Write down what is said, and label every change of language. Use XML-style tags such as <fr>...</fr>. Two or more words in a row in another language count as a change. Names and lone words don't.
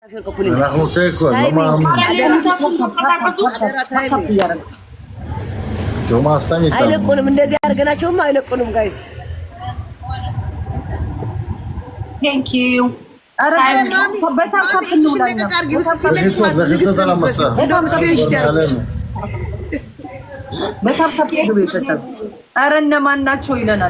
<he>אנחנו תיקו, לא מאמין. תראו מה עשתם איתם.</he> <am>አይለቁንም እንደዚህ አድርገናቸውም አይለቁንም ጋይስ</am> <en>thank you</en> <am>ኧረ እነማን ናቸው ይለናል</am>